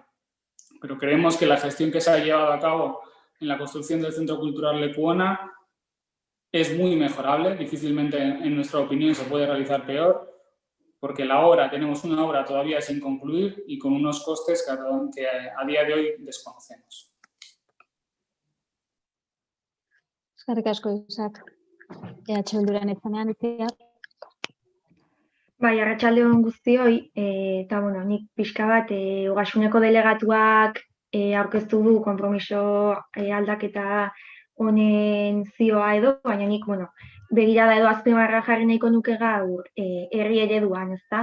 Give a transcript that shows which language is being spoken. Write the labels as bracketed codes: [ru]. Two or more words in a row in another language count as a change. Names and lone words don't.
[es] Pero creemos que la gestión que se ha llevado a cabo en la construcción del Centro Cultural Lecuona es muy mejorable, difícilmente en nuestra opinión se puede realizar peor, porque tenemos una obra todavía sin concluir y con unos costes que a día de hoy desconocemos. [eu] Eskerrik asko, Isak. Bilduran etzanean, Itziar. Bai, arratsaldeon guztioi, eta nik pixka bat ogasuneko delegatuak aurkeztu du konpromiso aldaketa honen zioa edo, baina nik, begirada edo azpimarra jarri nahiko nuke gaur herri ereduan, ezta?